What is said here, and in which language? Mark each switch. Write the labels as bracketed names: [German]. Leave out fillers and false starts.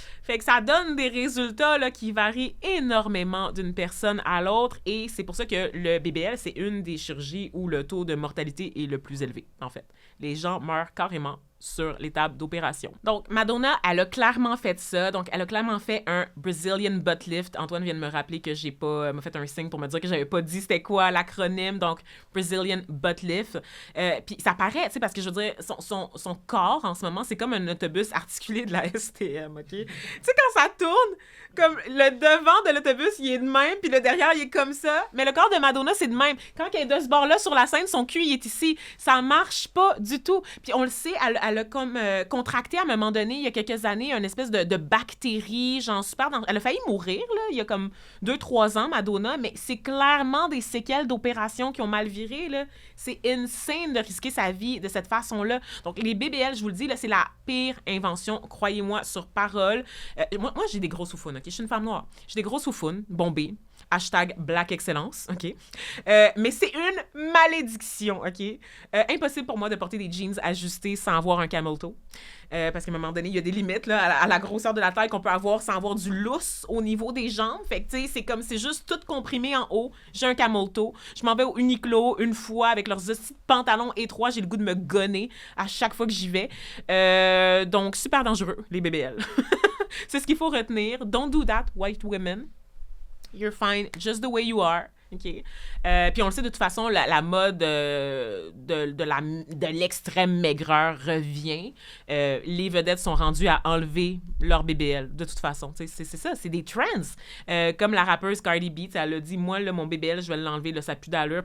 [French] Fait que ça donne des résultats là, qui varient énormément d'une personne à l'autre et c'est pour ça que le BBL, c'est une des chirurgies où le taux de mortalité est le plus élevé, en fait. Les gens meurent carrément sur les tables d'opération. Donc, Madonna, elle a clairement fait ça. Donc, elle a clairement fait un Brazilian butt lift. Antoine vient de me rappeler que j'ai pas... m'a fait un signe pour me dire que j'avais pas dit c'était quoi l'acronyme. Donc, Brazilian butt lift. Puis ça paraît, tu sais, parce que je veux dire, son corps, en ce moment, c'est comme un autobus articulé de la STM, OK? Tu sais, quand ça tourne, comme le devant de l'autobus, il est de même, puis le derrière, il est comme ça. Mais le corps de Madonna, c'est de même. Quand elle est de ce bord-là sur la scène, son cul, il est ici. Ça marche pas du tout. Puis on le sait, elle a comme contracté à un moment donné, il y a quelques années, une espèce de bactérie, genre super... Elle a failli mourir, là, il y a comme 2-3 ans, Madonna, mais c'est clairement des séquelles d'opérations qui ont mal viré, là. C'est insane de risquer sa vie de cette façon-là. Donc, les BBL, je vous le dis, là, c'est la pire invention, croyez-moi, sur parole. Moi, j'ai des gros sous-founes, OK? Je suis une femme noire. J'ai des gros sous-founes, bombés. [English] Hashtag Black Excellence, OK? [French] Mais c'est une malédiction, OK? Impossible pour moi de porter des jeans ajustés sans avoir un camel toe. Parce qu'à un moment donné, il y a des limites là, à la grosseur de la taille qu'on peut avoir sans avoir du lousse au niveau des jambes. Fait que, tu sais, c'est comme, c'est juste tout comprimé en haut. J'ai un camel toe. Je m'en vais au Uniqlo une fois avec leurs petits pantalons étroits. J'ai le goût de me gonner à chaque fois que j'y vais. Donc, super dangereux, les BBL. C'est ce qu'il faut retenir. [English] Don't do that, white women. You're fine just the way you are. OK? [French] Puis on le sait, de toute façon, la mode de l'extrême maigreur revient. Les vedettes sont rendues à enlever leur BBL, de toute façon. C'est ça, c'est des trends. Comme la rappeuse Cardi B, elle a dit, moi, là, mon BBL, je vais l'enlever, là, ça n'a plus d'allure.